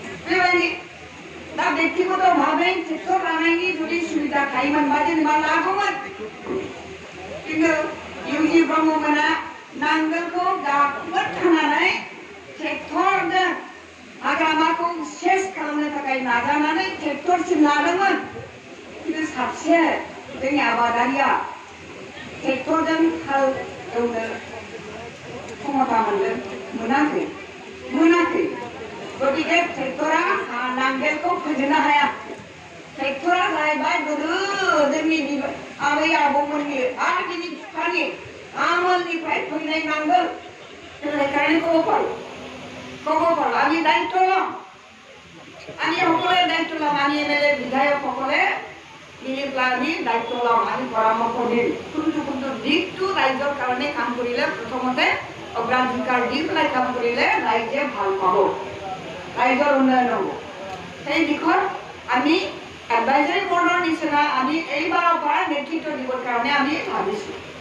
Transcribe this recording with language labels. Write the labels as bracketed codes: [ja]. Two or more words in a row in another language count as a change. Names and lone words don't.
[brx] बेबायदि दा बेक्तिगत भाबै ट्रेक्टर लानायनि जुदि सुबिदा थायोमोनबा जेनेबा लागौमोन खिन्थु इउजि ब्रह्ममोना नांगोलखौ गाखोद होनानै ट्रेक्टरजों हाग्रामाखौ सेस खालामनो थाखाय नाजानानै ट्रेक्टरसिम लादोंमोन खिन्थु साबसे जोंनि आबादारिया ट्रेक्टरजों हाल एवनो क्षमता मोनाखै गतिके ट्रेक्टरा नांगोलखौ फोजोबनो हाया ट्रेक्टरा जाहैबाय गोदो जोंनि आबै आबौमोननि आगिनि बिफानि आमोलनिफ्राय फैनाय नांगोल [as] সেইকাৰণে ক'ব পাৰোঁ আমি দায়িত্ব লওঁ আমি সকলোৱে দায়িত্ব লওঁ আমি এমএলএ বিধায়কসকলে মিলি পেলাই দায়িত্ব লওঁ আমি পৰামৰ্শ দিম কোনটো দিশটো ৰাইজৰ কাৰণে কাম কৰিলে প্ৰথমতে অগ্ৰাধিকাৰ দি পেলাই কাম কৰিলে ৰাইজে ভাল পাব ৰাইজৰ উন্নয়ন হ'ব সেই দিশত আমি [en] advisory board [as] নিচিনা আমি এইবাৰৰ পৰা নেতৃত্ব দিবৰ কাৰণে আমি ভাবিছোঁ